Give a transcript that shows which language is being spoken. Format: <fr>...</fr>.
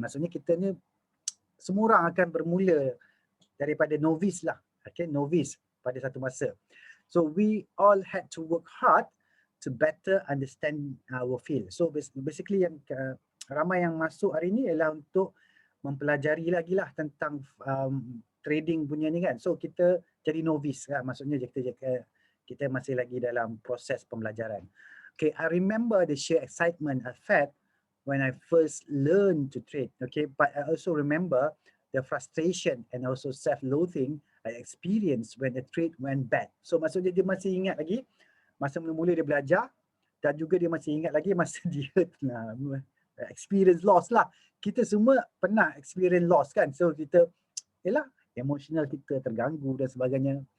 <ms>Maksudnya kita ni semua orang akan bermula daripada novice lah. Okay, novice pada satu masa.</ms> <en>So we all had to work hard to better understand our field.</en> <ms>So basically yang ramai yang masuk hari ni ialah untuk mempelajari lagi lah tentang trading punya ni kan. So kita jadi novice kan, maksudnya kita masih lagi dalam proses pembelajaran.</ms> <en>Okay, I remember the sheer excitement I felt when I first learned to trade. Okay, but I also remember the frustration and also self-loathing I experienced when the trade went bad.</en> <ms>So maksudnya dia masih ingat lagi masa mula-mula dia belajar, dan juga dia masih ingat lagi masa dia experience loss lah. Kita semua pernah experience loss kan. So kita, yelah, emotional kita terganggu dan sebagainya.</ms>